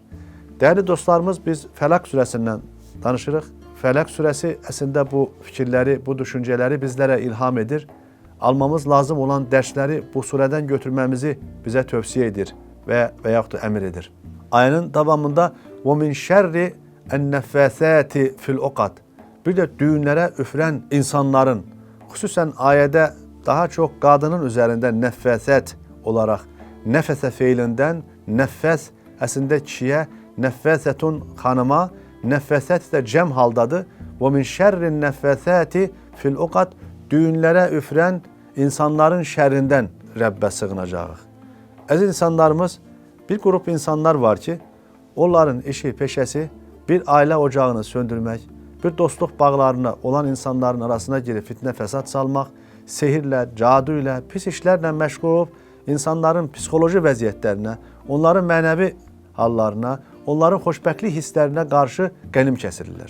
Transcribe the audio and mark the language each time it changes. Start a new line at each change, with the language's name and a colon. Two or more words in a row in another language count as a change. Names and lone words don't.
Azerbaijani: Dəyərli dostlarımız, biz Fələq surəsindən danışırıq. Fələq surəsi əslində bu fikirləri, bu düşüncələri bizlərə ilham edir. Almamız lazım olan dərsləri bu surədən götürməmizi bizə tövsiyə edir və yaxud da əmr edir. Ayənin davamında
Arabic: وَمِنْ شَرِّ النَّفَّثَاتِ فِي الْعُقَدِ
Azerbaijani: Bir də düyünlərə üfürən insanların, xüsusən ayədə daha çox qadının üzərində nəffəsət olaraq, nəfəsə feilindən, nəffəs əslində kişiyə, nəffəsətun xanıma, nəffəsət də cəm haldadır.
Arabic: وَمِنْ شَرِّ النَّفَّثَاتِ فِي الْعُقَدِ
Azerbaijani: Düyünlərə üfürən insanların şərrindən Rəbbə sığınacağıq. Əziz insanlarımız, bir qrup insanlar var ki, onların işi, peşəsi bir ailə ocağını söndürmək, bir dostluq bağlarına olan insanların arasına girib fitnə fəsad salmaq, sehirlə, cadu ilə, pis işlərlə məşğul olub, insanların psixoloji vəziyyətlərinə, onların mənəvi hallarına, onların xoşbəxtlik hisslərinə qarşı qənim kəsirlər.